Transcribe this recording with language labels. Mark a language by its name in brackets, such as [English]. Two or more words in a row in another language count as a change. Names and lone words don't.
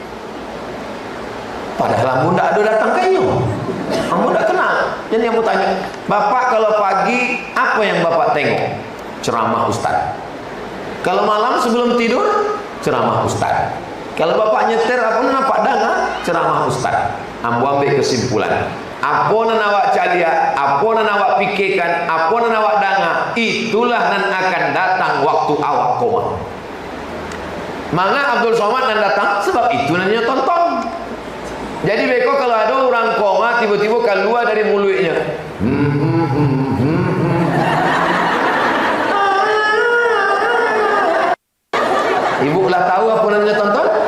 [Indonesian] Padahal ambo tidak ada datang kayaknya. Ambo tidak kenal. Jadi ambo tanya, bapak kalau pagi apa yang bapak tengok? Ceramah Ustaz. Kalau malam sebelum tidur, ceramah Ustaz. Kalau bapak nyetir [Minangkabau] apa nampak danga, [Indonesian] ceramah Ustaz. Ambo ambil kesimpulan. [Minangkabau] Apa nan awak calia, apa nan awak pikirkan, apa nan awak danga, itulah nan akan datang waktu awak koma. Maka Abdul Somad nan datang sebab itu nannya tonton. [Indonesian] Jadi beko kalau ada orang koma tiba-tiba keluar dari mulutnya. Ibu lah tahu apa namanya tonton?